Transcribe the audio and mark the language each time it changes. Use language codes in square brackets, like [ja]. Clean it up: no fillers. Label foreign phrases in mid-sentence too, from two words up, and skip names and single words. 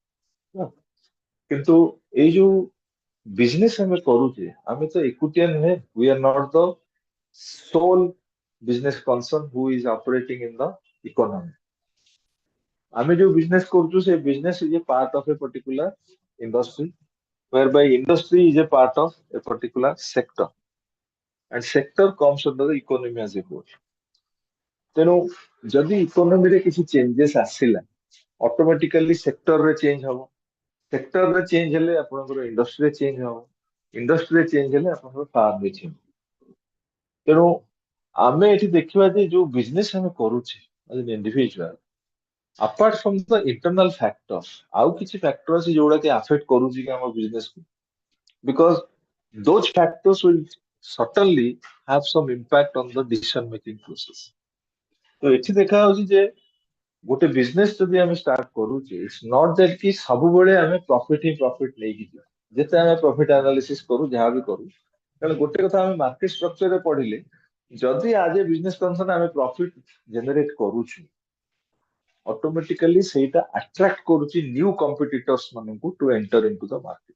[or] କିନ୍ତୁ ଏଇ ଯୋଉ ବିଜନେସ ଆମେ କରୁଛେ, ଆମେ ତ ଏକୁଟିଆ ନୁହେଁ, [en] we are not the sole business concern who is operating in the economy। [or] ଆମେ ଯୋଉ ବିଜନେସ କରୁଛୁ, ସେ [en] business is a part of a particular industry, whereby industry is a part of a particular sector and sector comes under the economy as a whole। [or] ତେଣୁ ଯଦି ଇକୋନୋମିରେ କିଛି ଚେଞ୍ଜେସ୍ ଆସିଲା, ଅଟୋମେଟିକାଲି ସେକ୍ଟରରେ ଚେଞ୍ଜ ହବ, ସେକ୍ଟରରେ ଚେଞ୍ଜ ହେଲେ ଆପଣଙ୍କର ଇଣ୍ଡଷ୍ଟ୍ରିରେ ଚେଞ୍ଜ ହବ, ଇଣ୍ଡଷ୍ଟ୍ରିରେ ଚେଞ୍ଜ ହେଲେ ଆପଣଙ୍କର ଫାର୍ମରେ ଚେଞ୍ଜ ହବ। ତେଣୁ ଆମେ ଏଠି ଦେଖିବା ଯେ ଯୋଉ ବିଜନେସ ଆମେ କରୁଛେ [en] as an individual, apart from the internal factors, [or] ଆଉ କିଛି ଫ୍ୟାକ୍ଟର ଅଛି ଯୋଉଟା କି ଆଫେକ୍ଟ କରୁଛି କି ଆମ ବିଜନେସକୁ, [en] because those factors will certainly have some impact on the decision making process। [or] ତ ଏଠି ଦେଖା ହଉଛି ଯେ ଗୋଟେ ବିଜନେସ ଯଦି ଆମେ ଷ୍ଟାର୍ଟ କରୁଛେ, [en] it's not that [or] କି ସବୁବେଳେ ଆମେ ପ୍ରଫିଟ ହିଁ ପ୍ରଫିଟ ନେଇକି ଯିବା, ଯେତେ ଆମେ [en] profit analysis [or] କରୁ, ଯାହା ବି କରୁ, କାରଣ ଗୋଟେ କଥା ଆମେ ମାର୍କେଟ ଷ୍ଟ୍ରକ୍ଚରରେ ପଢିଲେ, ଯଦି [en] as a business concern [or] ଆମେ [en] profit generate [or] କରୁଛୁ, ଅଟୋମେଟିକାଲି ସେଇଟା ଆଟ୍ରାକ୍ଟ କରୁଛି [en] new competitors [or] ମାନଙ୍କୁ [en] to enter into the market.